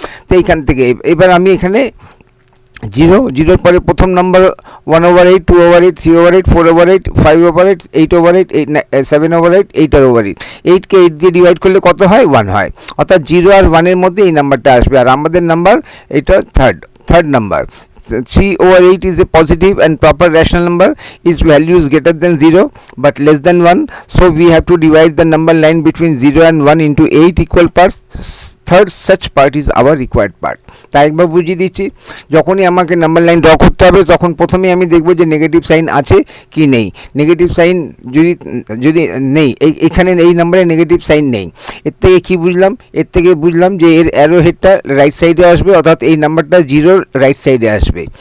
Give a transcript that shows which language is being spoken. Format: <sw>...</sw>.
<bn>তো এইখান থেকে এবার আমি এখানে জিরোর পরে প্রথম নাম্বার 1/8, 2/8, 3/8, 4/8, 5/8, 8/8, 7/8, 8/8। 8কে 8 দিয়ে ডিভাইড করলে কত হয়? 1 হয়, অর্থাৎ 0 আর 1-এর মধ্যে এই নাম্বারটা আসবে। আর আমাদের নাম্বার এটা third number.</bn> <en>3/8 is a positive and proper rational number. Its value is greater than 0 but less than 1. So we have to divide the number line between 0 and 1 into 8 equal parts. Third such part is our required part.</en> <bn>তাই একবার বুঝিয়ে দিচ্ছি। যখনই আমাকে number line draw করতে হবে তখন প্রথমে আমি দেখব যে নেগেটিভ সাইন আছে কি নেই। নেগেটিভ সাইন যদি নেই, এখানে এই নাম্বারে নেগেটিভ সাইন নেই। এর থেকে কী বুঝলাম? এর থেকে বুঝলাম যে এর অ্যারো হেডটা রাইট সাইডে আসবে, অর্থাৎ এই নাম্বারটা জিরোর রাইট সাইডে আসবে।</bn>